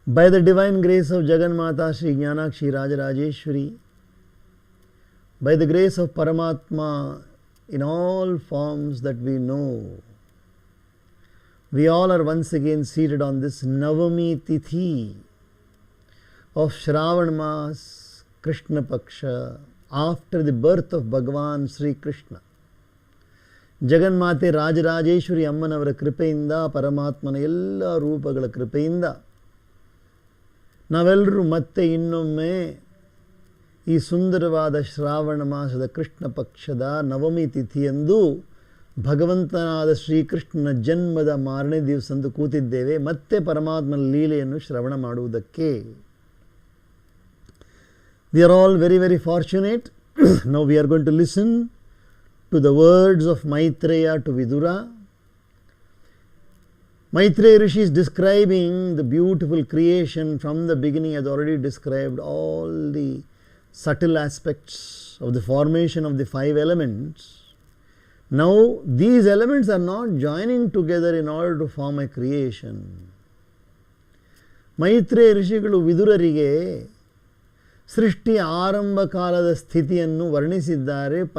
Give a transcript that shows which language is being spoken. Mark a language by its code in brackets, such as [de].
[en] By the divine grace of Jagannatha Sri Jnanakshi Rajarajeshwari, by the grace of Paramatma in all forms that we know, we all are once again seated on this Navami Tithi of Shravan Mas, Krishna Paksha, after the birth of Bhagavan Sri Krishna. [kn] ಜಗನ್ಮಾತೆ ರಾಜರಾಜೇಶ್ವರಿ ಅಮ್ಮನವರ ಕೃಪೆಯಿಂದ, ಪರಮಾತ್ಮನ ಎಲ್ಲ ರೂಪಗಳ ಕೃಪೆಯಿಂದ ನಾವೆಲ್ಲರೂ ಮತ್ತೆ ಇನ್ನೊಮ್ಮೆ ಈ ಸುಂದರವಾದ ಶ್ರಾವಣ ಮಾಸದ ಕೃಷ್ಣ ಪಕ್ಷದ ನವಮಿ ತಿಥಿಯಂದು ಭಗವಂತನಾದ ಶ್ರೀಕೃಷ್ಣನ ಜನ್ಮದ ಮಾರನೇ ದಿವಸಂದು ಕೂತಿದ್ದೇವೆ ಮತ್ತೆ ಪರಮಾತ್ಮನ ಲೀಲೆಯನ್ನು ಶ್ರವಣ ಮಾಡುವುದಕ್ಕೆ. [en] We are all very, very fortunate. Now we are going to listen to the words of Maitreya to Vidura. Maitreya Rishi is describing the beautiful creation from the beginning, has already described all the subtle aspects of the formation of the 5 elements. Now these elements are not joining together in order to form a creation. [kn] Maitreya Rishigalu Vidurarige ಸೃಷ್ಟಿ ಆರಂಭ ಕಾಲದ ಸ್ಥಿತಿಯನ್ನು ವರ್ಣಿಸಿದ್ದಾರೆ.